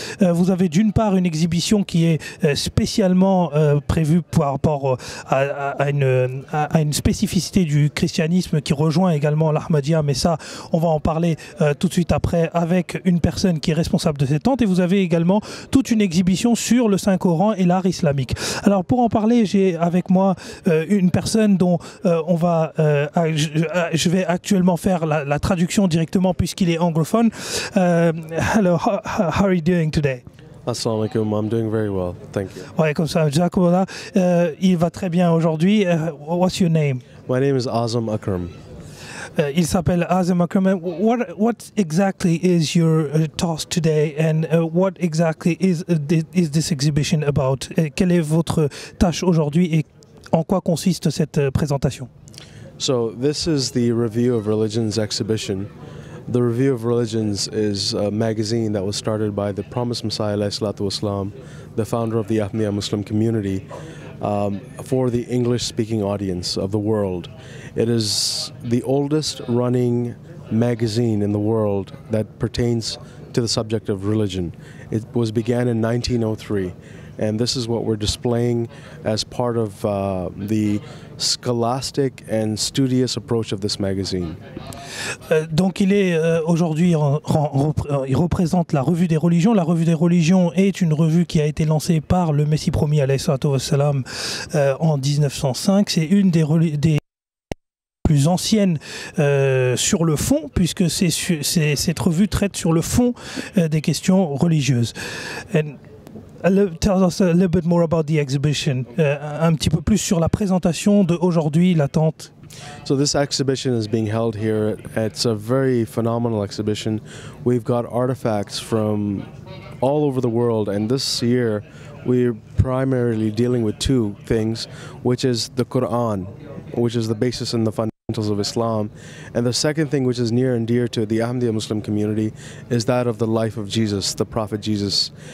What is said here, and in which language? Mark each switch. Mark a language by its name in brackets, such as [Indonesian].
[French] Vous avez d'une part une exhibition qui est spécialement prévue par rapport à une spécificité du christianisme qui rejoint également l'Ahmadiyya, mais ça on va en parler tout de suite après avec une personne qui est responsable de cette tente. Et vous avez également toute une exhibition sur le Saint-Coran et l'art islamique. Alors pour en parler, j'ai avec moi une personne dont je vais actuellement faire la traduction directement puisqu'il est anglophone. [English] Hello, how are you doing today? Assalamu alaikum, I'm doing very well, thank you. [French] Ouais, comme ça, Jazakallah. Il va très bien aujourd'hui. [English] What's your name? My name is Azam Akram. [French] Il s'appelle Azam Akram. [English] What exactly is your task today and what exactly is this exhibition about? [French] Quelle est votre tâche aujourd'hui et en quoi consiste cette présentation? [English] So this is the Review of Religions exhibition. The Review of Religions is a magazine that was started by the Promised Messiah, ﷺ, the founder of the Ahmadiyya Muslim community, for the English-speaking audience of the world. It is the oldest running magazine in the world that pertains to the subject of religion. It was began in 1903. And this is what we're displaying as part of the scholastic and studious approach of this magazine. [French] Donc il est aujourd'hui, il représente la Revue des religions. La Revue des religions est une revue qui a été lancée par le Messie promis [Arabic] alayhi salatu wassalam [French] en 1905. C'est une des plus ancienne sur le fond, puisque cette revue traite sur le fond des questions religieuses. [English] Tell us a little bit more about the exhibition. [French] Un petit peu plus sur la présentation d'aujourd'hui, la tente. [English] So this exhibition is being held here. It's a very phenomenal exhibition. We've got artifacts from all over the world, and this year we're primarily dealing with two things, which is the Quran, which is the basis and the fundamentals of Islam, and the second thing, which is near and dear to the Ahmadiyya Muslim community, is that of the life of Jesus, the Prophet Jesus.